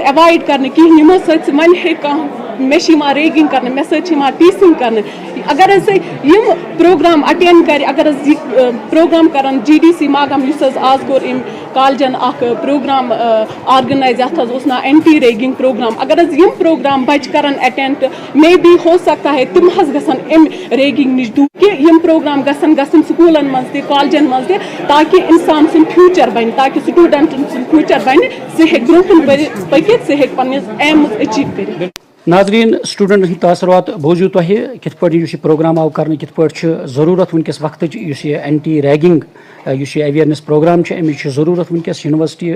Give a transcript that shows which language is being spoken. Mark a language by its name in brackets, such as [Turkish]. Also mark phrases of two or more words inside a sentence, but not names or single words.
[Kashmiri] ایوایڈ کرنہٕ کِہیٖنۍ یِمو سۭتۍ وۄنۍ ہیٚکہِ کانٛہہ مےٚ چھِ یِوان ریگنگ کرنہٕ مےٚ سۭتۍ چھِ یِوان ٹیٖسِنگ کرنہٕ اگر حظ یِم [English] program attend [Kashmiri] کرِ اگر حظ یہِ پروگرام کرن GDC ماگام یُس حظ آز کوٚر أمۍ کالجن اکھ [English] program organise [Kashmiri] یتھ حظ اوس ناو [English] anti ragging program [Kashmiri] اگر حظ یِم پروگرام بچہِ کرن اٹینڈ [English] may be [Urdu] ہو سکتا ہے [Kashmiri] تِم حظ گژھن امہِ ریگنگ نِش دوٗر کہِ یِم پروگرام گژھن گژھٕنۍ سکوٗلن منٛز تہِ کالجن منٛز تہِ تاکہِ انسان سُنٛد فیوٗچر بنہِ تاکہِ سٹوٗڈنٹن سُنٛد فیوٗچر بنہِ سُہ ہیٚکہِ برونٛہہ کُن پٔکِتھ سُہ ہیٚکہِ پنٕنِس [English] aims achieve [Kashmiri] کٔرِتھ. ناظرین سٹوڈنٹن ہند تاثرات بوزیو تہ کت پٲٹھۍ یُس یہِ پروگرام آو کرنہٕ کت پٲٹھۍ چھِ ضروٗرت وٕنکیٚس وقتٕچ یُس یہِ [English] anti ragging [Kashmiri] یُس یہِ [English] awareness program [Kashmiri] چھِ امِچ چھِ ضروٗرت وٕنکیٚس یونیورسٹی